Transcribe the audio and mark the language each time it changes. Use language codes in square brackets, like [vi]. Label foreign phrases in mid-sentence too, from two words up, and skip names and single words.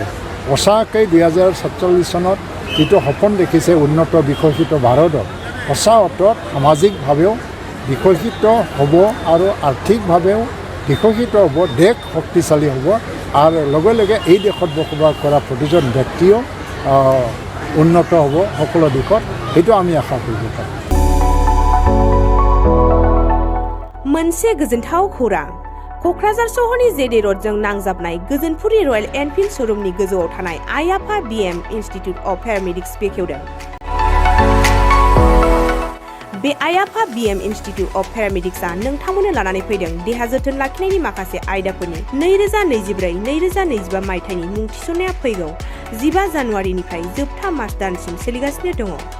[as] সঁচাকৈ 2047 চনত যিটো সপোন দেখিছে উন্নত বিকশিত ভাৰতত, সঁচা অৰ্থত সামাজিকভাৱেও বিকশিত হ'ব আৰু আৰ্থিকভাৱেও বিকশিত হ'ব, দেশ শক্তিশালী হ'ব আৰু লগে লগে এই দেশত বসবাস কৰা প্ৰতিজন ব্যক্তিও উন্নত হ'ব সকলো দিশত, সেইটো আমি আশা কৰিব পাৰোঁ। [brx] मोनसे गोजोनथाव खौरां। क'क्राझार सहरनि जेडे र'डजों नांजाबनाय गोजोनपुरी रयेल एनफिल्ड श'रुमनि गोजौआव थानाय आइ आफा BM इन्स्टिटिउट अफ पेरामेडिक्स बेखेवदों। बे आइ आफा BM इन्स्टिटिउट अफ पेरामेडिक्सआ नोंथांमोननो लानानै फैदों देहा जोथोन लाखिनायनि माखासे आयदाफोरनि 2024-2025 मायथाइनि मुं थिसननाया फैगौ 15 जानुवारिनिफ्राय जोबथा मार्च दानसिम सोलिगासिनो दङ।